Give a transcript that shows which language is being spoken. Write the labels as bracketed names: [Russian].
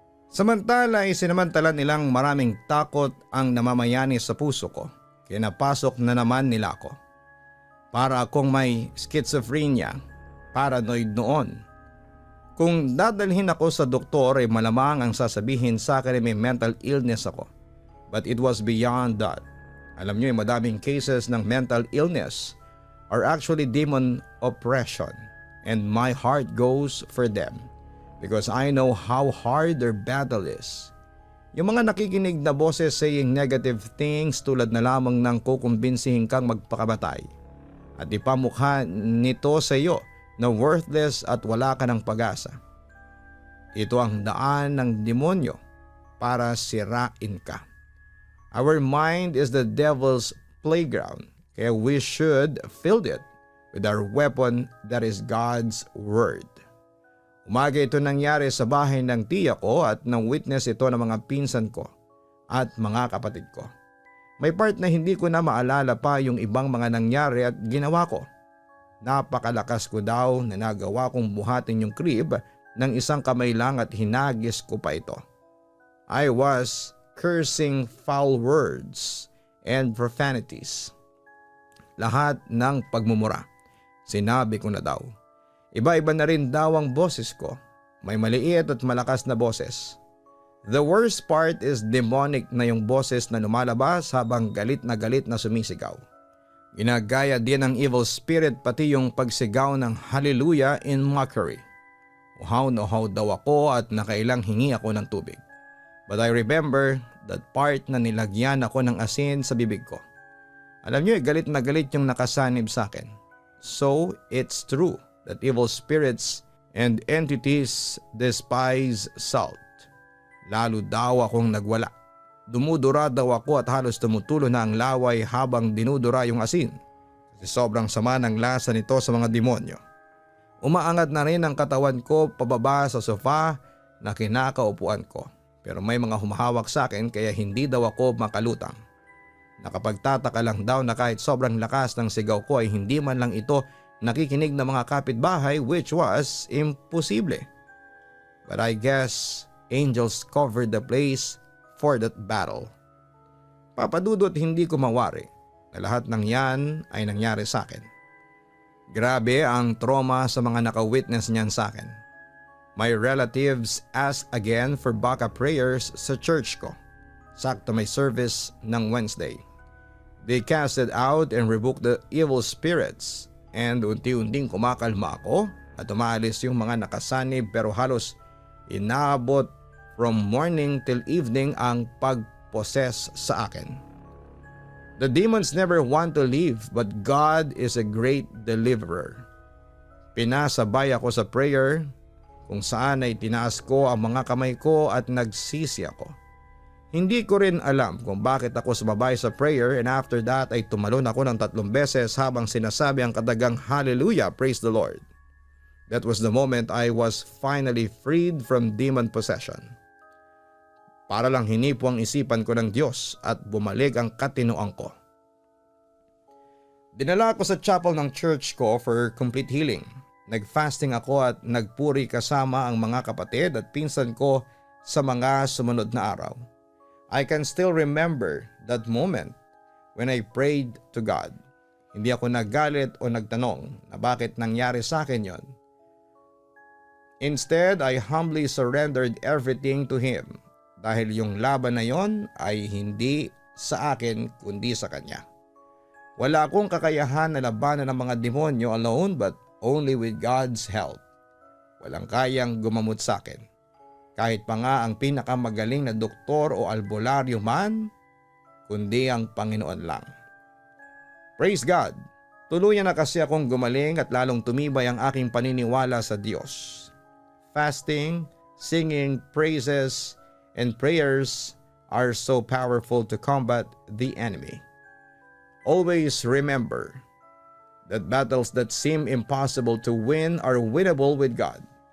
[Filipino] Samantala ay sinamantala nilang maraming takot ang namamayani sa puso ko. Kaya napasok na naman nila ako. Para akong may schizophrenia, paranoid noon. Kung dadalhin ako sa doktor ay malamang ang sasabihin sa akin ay may mental illness ako. [English] But it was beyond that. [Filipino] Alam nyo, madaming [English] cases ng mental illness are actually demon oppression. And my heart goes for them. Because I know how hard their battle is. [Filipino] Yung mga nakikinig na boses [English] saying negative things [Filipino] tulad na lamang ng kukumbinsihin kang magpakamatay. At ipamukha nito sa iyo na worthless at wala ka ng pag-asa. Ito ang daan ng demonyo para sirain ka. [English] Our mind is the devil's playground, kaya we should fill it with our weapon that is God's Word. [Filipino] Umaga ito nangyari sa bahay ng tiya ko at nang witness ito ng mga pinsan ko at mga kapatid ko. May part na hindi ko na maalala pa yung ibang mga nangyari at ginawa ko. Napakalakas ko daw na nagawa kong buhatin yung crib ng isang kamay lang at hinagis ko pa ito. [English] I was cursing foul words and profanities. [Filipino] Lahat ng pagmumura. Sinabi ko na daw. Iba-iba na rin daw ang boses ko. May maliit at malakas na boses. [English] The worst part is demonic [Filipino] na yung boses na lumalabas habang galit na sumisigaw. Ginagaya din ng evil spirit pati yung pagsigaw ng hallelujah [English] in mockery. [Filipino] Uhaw na uhaw daw ako at nakailang hingi ako ng tubig. [English] But I remember that part [Filipino] na nilagyan ako ng asin sa bibig ko. Alam niyo, galit na galit yung nakasanib sa akin. [English] So it's true that evil spirits and entities despise salt. [Filipino] Lalo daw akong nagwala. Dumudura daw ako at halos tumutulo na ang laway habang dinudura yung asin. Kasi sobrang sama ng lasa nito sa mga demonyo. Umaangat na rin ang katawan ko pababa sa sofa na kinakaupuan ko. Pero may mga humahawak sa akin kaya hindi daw ako makalutang. Nakapagtataka lang daw na kahit sobrang lakas ng sigaw ko ay hindi man lang ito nakikinig ng mga kapitbahay, [English] which was imposible. But I guess angels covered the place for that battle. [Filipino] Papadudot hindi ko mawari na lahat ng yan ay nangyari sa akin. Grabe ang trauma sa mga naka-witness niyan sa akin. [English] My relatives asked again for backup prayers [Filipino] sa church ko. Sakto may service ng Wednesday. [English] They casted out and rebuked the evil spirits [Filipino] and unti-unting kumakalma ako at umaalis yung mga nakasanib pero halos inaabot [English] from morning till evening [Filipino] ang pagposes sa akin. [English] The demons never want to leave but God is a great deliverer. [Filipino] Pinasabay ako sa prayer kung saan ay tinaas ko ang mga kamay ko at nagsisi ako. Hindi ko rin alam kung bakit ako sumabay sa prayer [English] and after that [Filipino] ay tumalon ako ng 3 beses habang sinasabi ang katagang hallelujah, [English] praise the Lord. That was the moment I was finally freed from demon possession. [Filipino] Para lang hinipo ang isipan ko ng Diyos at bumalik ang katinoan ko. Dinala ako sa chapel ng church ko [English] for complete healing. [Filipino] Nag-fasting ako at nagpuri kasama ang mga kapatid at pinsan ko sa mga sumunod na araw. [English] I can still remember that moment when I prayed to God. [Filipino] Hindi ako naggalit o nagtanong na bakit nangyari sa akin yon. [English] Instead, I humbly surrendered everything to Him [Filipino] dahil yung laban na yon ay hindi sa akin kundi sa Kanya. Wala akong kakayahan na labanan ng mga demonyo [English] alone but only with God's help. [Filipino] Walang kayang gumamot sa akin. Kahit pa nga ang pinakamagaling na doktor o albularyo man, kundi ang Panginoon lang. Praise God! Tuluyan na kasi akong gumaling at lalong tumibay ang aking paniniwala sa Diyos. [English] Fasting, singing, praises, and prayers are so powerful to combat the enemy. Always remember that battles that seem impossible to win are winnable with God.